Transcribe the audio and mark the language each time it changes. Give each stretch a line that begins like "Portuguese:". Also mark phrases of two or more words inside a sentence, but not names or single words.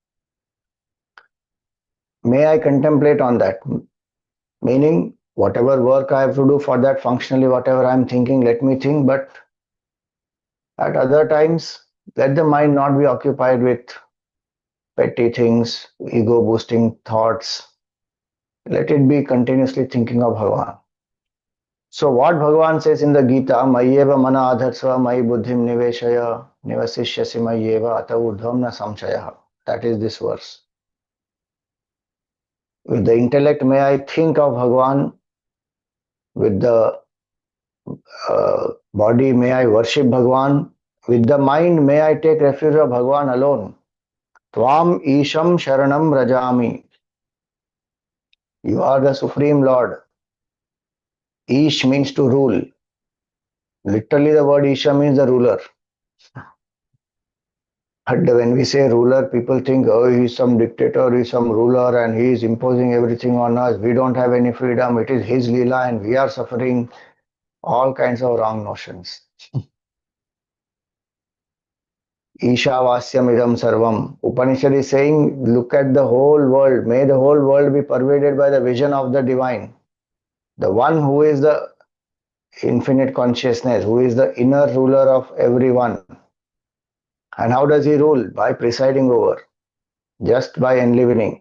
English: May I contemplate on that, meaning whatever work I have to do for that, functionally whatever I am thinking, let me think, but at other times let the mind not be occupied with petty things, ego boosting thoughts. Let it be continuously thinking of Bhagavan. So what Bhagavan says in the Gita,
Sanskrit: Mayyeva mana adharsva mayi buddhim niveshaya nivasishyasi mayyeva ata urdhvam na samshayah.
English: That is this verse. With the intellect may I think of Bhagavan, with the body may I worship Bhagavan, with the mind may I take refuge of Bhagavan alone.
Sanskrit: Tvām īśaṁ śaraṇaṁ vrajāmi.
English: You are the Supreme Lord. Īśa means to rule. Literally the word īśa means the ruler. But when we say ruler, people think, oh, he is some dictator, he is some ruler and he is imposing everything on us. We don't have any freedom. It is his lila and we are suffering. All kinds of wrong notions.
Sanskrit: Īśāvāsyam idam sarvam.
English: Upanishad is saying, look at the whole world. May the whole world be pervaded by the vision of the divine. The one who is the infinite consciousness, who is the inner ruler of everyone. And how does he rule? By presiding over, just by enlivening.